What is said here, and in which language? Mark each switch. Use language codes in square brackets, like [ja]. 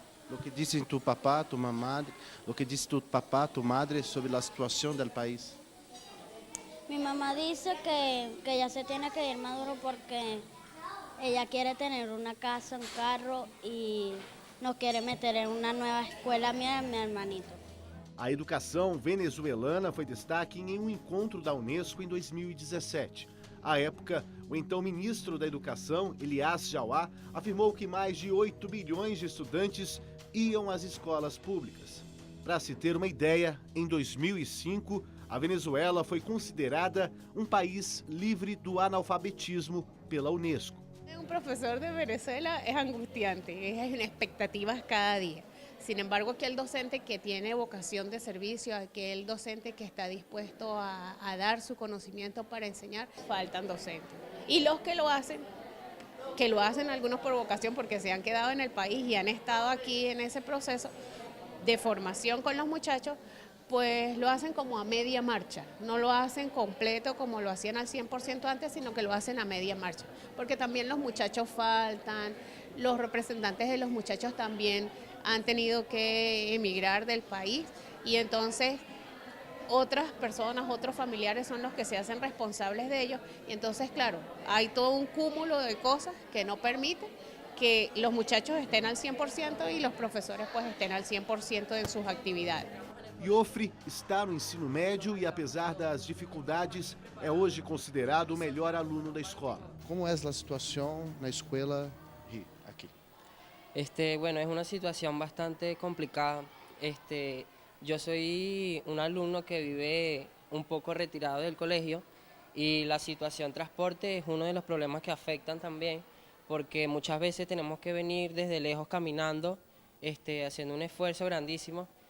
[es] Lo que dicen tu papá, tu mamá, lo que dice tu papá, tu madre sobre la situación del país. Mi mamá dice que ya se tiene que ir Maduro porque ella quiere tener una casa, un carro y nos quiere meter en una nueva escuela a mi hermanito. [pt] A educação venezuelana foi destaque em um encontro da Unesco em 2017. À época, o então ministro da Educação, Elias Jauá, afirmou que mais de 8 milhões de estudantes iam às escolas públicas. Para se ter uma ideia, em 2005, a Venezuela foi considerada um país livre do analfabetismo pela Unesco. [es] Un profesor de Venezuela es angustiante, es en expectativas cada día. Sin embargo, aquel docente que tiene vocación de servicio, aquel docente que está dispuesto a dar su conocimiento para enseñar, faltan docentes. Y los que lo hacen algunos por vocación porque se han quedado en el país y han estado aquí en ese proceso de formación con los muchachos, pues lo hacen como a media marcha, no lo hacen completo como lo hacían al 100% antes, sino que lo hacen a media marcha, porque también los muchachos faltan, los representantes de los muchachos también han tenido que emigrar del país y entonces otras personas, otros familiares son los que se hacen responsables de ellos y entonces claro, hay todo un cúmulo de cosas que no permiten que los muchachos estén al 100% y los profesores pues estén al 100% en sus actividades. [pt] Iofre está no ensino médio e, apesar das dificuldades, é hoje considerado o melhor aluno da escola. Como é a situação na escola aqui? [es] Bueno, es una situación bastante complicada. Yo soy un alumno que vive un poco retirado del colegio y la situación transporte es uno de los problemas que afectan también porque muchas veces tenemos que venir desde lejos caminando, haciendo un esfuerzo grandísimo.